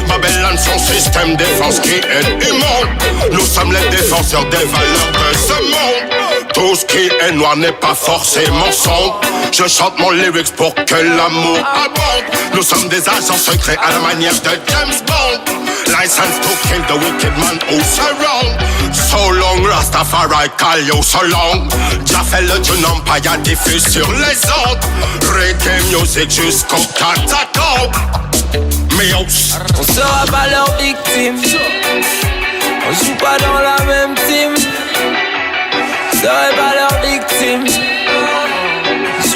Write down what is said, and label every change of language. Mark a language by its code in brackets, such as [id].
[fr] Babylone son système défense qui est immonde. Nous sommes les défenseurs des valeurs de ce monde. Tout ce qui est noir n'est pas forcément sombre. Je chante mon lyrics pour que l'amour abonde. Nous sommes des agents secrets à la manière de James Bond. [en] License to kill the wicked man who surround. So long Rastafari call you so long. [fr] Jah fait le tune Empire diffuse sur les ondes. Reggae music jusqu'au catacombe. On sera pas leur victime, on joue pas dans la même team. On sera pas leur victime, on joue